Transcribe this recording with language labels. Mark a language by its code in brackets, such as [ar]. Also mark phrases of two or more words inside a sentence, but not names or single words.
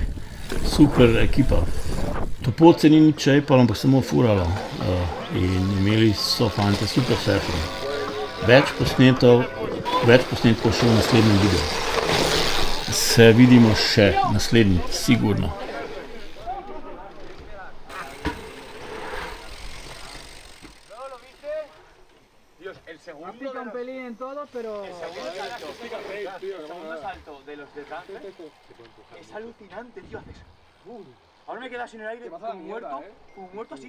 [sl] Super ekipa. To pot se ni nič šejpalo, ampak samo furalo. In imeli so fantje super surfing. Več posnetkov še v naslednjem videu. Se vidimo še naslednjič, sigurno. [es] Pica un pelín en todo, pero... El segundo salto de los de Francia es alucinante, tío. Haces... Ahora me quedas en el aire como muerto así.